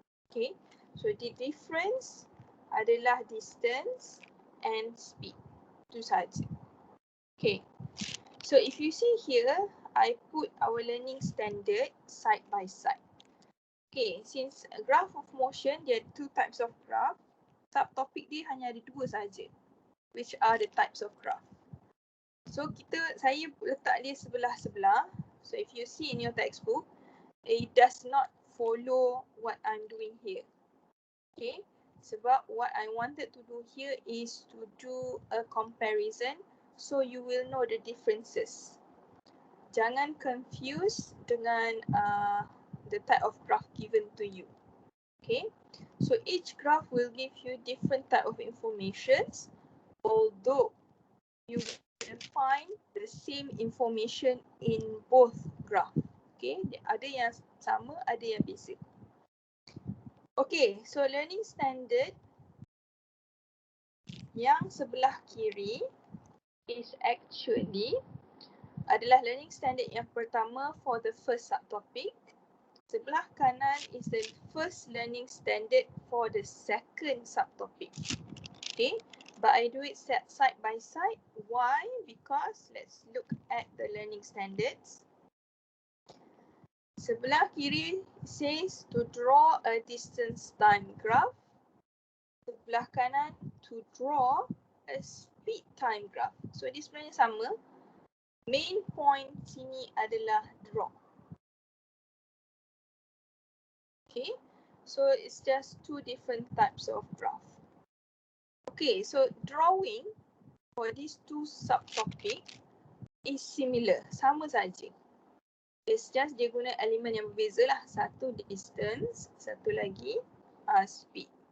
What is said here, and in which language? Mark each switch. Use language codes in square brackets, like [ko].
[en] Okay, so the difference [ms] adalah [en] distance and speed. [ms] Itu sahaja. [en] Okay, so if you see here, I put our learning standard side by side. Okay, since a graph of motion, there are two types of graph. [ms] Subtopic dia hanya ada dua sahaja, [en] which are the types of graph. [ms] So saya letak dia sebelah-sebelah. [en] So if you see in your textbook, it does not follow what I'm doing here. Okay, [ms] sebab [en] what I wanted to do here is to do a comparison so you will know the differences. [ms] Jangan [en] confuse [ms] dengan [en] the type of graph given to you. Okay, so each graph will give you different type of informations, although you will find the same information in both graph. [ms] Okay, ada yang sama, ada yang beza. [en] Okay, so learning standard [ms] yang sebelah kiri [en] is actually [ms] adalah [en] learning standard [ms] yang pertama [en] for the first subtopic. [ms] Sebelah kanan [en] is the first learning standard for the second subtopic. Okay, but I do it side by side. Why? Because let's look at the learning standards. [ms] Sebelah kiri [en] says to draw a distance time graph. [ms] Sebelah kanan [en] to draw a speed time graph. So this [ms] sebenarnya sama. Main point sini adalah draw. [en] Okay, so it's just two different types of graph. Okay, so drawing for these two subtopic is similar, [ms] sama saja. [en] It's just [ms] dia guna elemen yang berbeza lah. Satu distance, satu lagi speed.